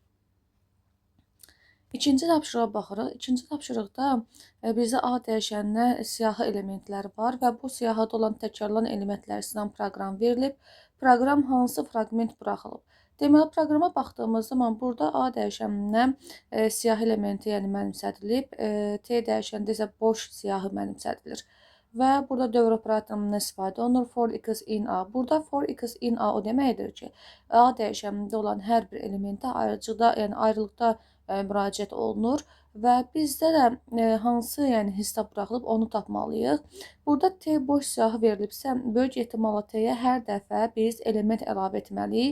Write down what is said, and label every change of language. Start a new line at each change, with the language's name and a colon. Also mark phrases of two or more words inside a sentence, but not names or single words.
Azerbaijani: İkinci tapşırığa baxırıq. İkinci tapşırıqda bizə A dəyişəninə siyahı elementləri var və bu siyahıda olan təkrarlanan elementləri sizdən proqram verilib. Proqram hansı fraqment buraxılıb? Deməli, proqrama baxdığımız zaman burada A dəyişəninə siyahı elementi mənimsədilib, T dəyişəndə isə boş siyahı mənimsədilir. Və burada dövr operatorundan istifadə olunur.
English: For x in A.
Azerbaijani: Burada
English: for x in A
Azerbaijani: o deməkdir ki, A dəyişənində olan hər bir elementə ayrılıqda müraciət olunur və bizdə də hansı hissdə buraxılıb onu tapmalıyıq. Burada T boş siyahı verilibsə, böyük ehtimalla T-yə hər dəfə biz element əlavə etməliyik.